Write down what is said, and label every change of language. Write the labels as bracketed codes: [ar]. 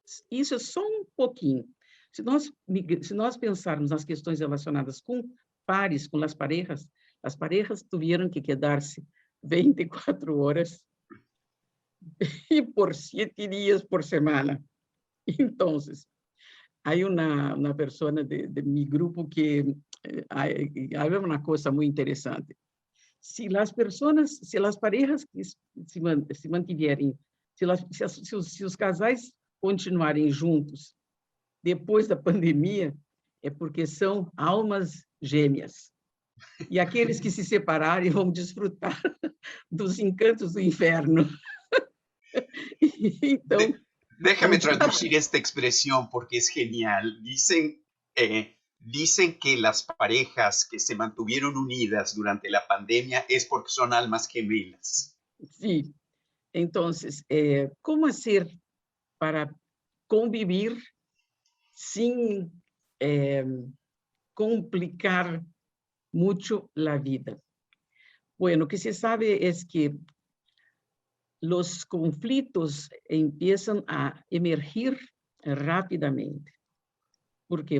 [pt] Isso é só um pouquinho. Se nós pensarmos nas questões relacionadas com pares, com as parejas tiveram que quedar-se 24 horas e por 7 dias por semana. [es] Então, hay una persona de mi grupo que habla una cosa muy interesante. Si las parejas que se [pt] mantiverem, se os casais continuarem juntos depois da pandemia, é porque são almas gêmeas. E aqueles que se separarem vão desfrutar dos encantos do inferno. Então, [es] déjame traducir esta expresión porque es genial. Dicen que las parejas que se mantuvieron unidas durante la pandemia es porque son almas gemelas. [pt] Sim. Então, como fazer para conviver sem complicar muito a vida? Bueno, o que se sabe é que os conflitos [es] empiezan [pt] a emergir rapidamente. ¿Por quê?